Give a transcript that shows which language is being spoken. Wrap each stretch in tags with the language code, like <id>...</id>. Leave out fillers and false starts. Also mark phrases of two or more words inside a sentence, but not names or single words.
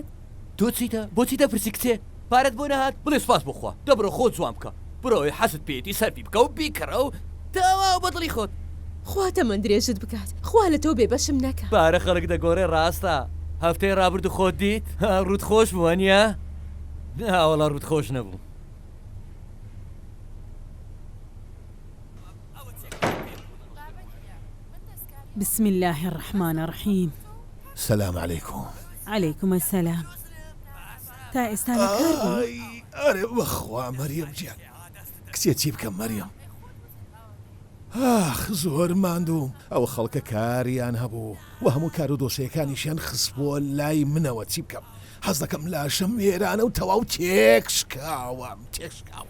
<ckb>تۆ چیتە بۆچی دەپرسی کچێ پارەت بۆ نەهات بڵێ سپاس بخوا دەبڕۆ خۆت جوان بکە بڕۆی حەست پێێتی سەرفی بکە و بیکڕە و تەواو بەدڵی خۆت خواتە من درێژت بکات خوا لە تۆ بێبەشم نەکە پارە خەڵک دەگۆڕێ ڕاستە هەفتەی ڕابرد و خۆت دیت ڕوت خۆش بووە نیە؟ ناوەڵا ڕوت خۆش نەبوو</ckb> <ar>بسم الله الرحمن الرحيم سلام عليكم عليكم السلام</ar> <ckb>تا ئێستا لە کار بوو ئەرێ بەخوا مەریەم گیان کچێ چی بکەم مەریەم ئاخ زۆر ماندووم ئەو خەڵکە کاریان هەبوو و هەموو کار و دۆسیەکانیشیان خستبووە لای منەوە چی بکەم حەز دەکەم لاشەم وێرانە و تەواو تێکشکاوم تێکشکاوم</ckb>